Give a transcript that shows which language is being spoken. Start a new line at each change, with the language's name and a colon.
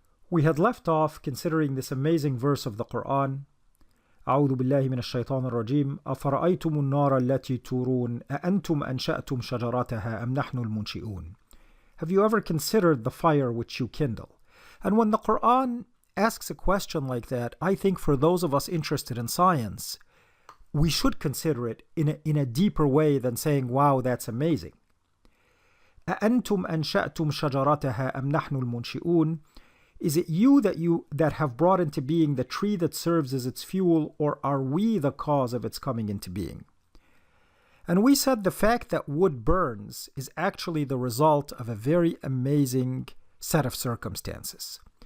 English: We had left off considering this amazing verse of the Quran.
Arabic: أعوذ بالله من الشيطان الرجيم أفرأيتم النار التي تورون أأنتم أنشأتم شجرتها أم نحن المنشئون.
English: Have you ever considered the fire which you kindle? And when the Quran asks a question like that, I think for those of us interested in science, we should consider it in a deeper way than saying, wow, that's amazing.
Arabic: أأنتم أنشأتم شجرتها أم نحن المنشئون.
English: Is it you that have brought into being the tree that serves as its fuel, or are we the cause of its coming into being? And we said the fact that wood burns is actually the result of a very amazing set of circumstances.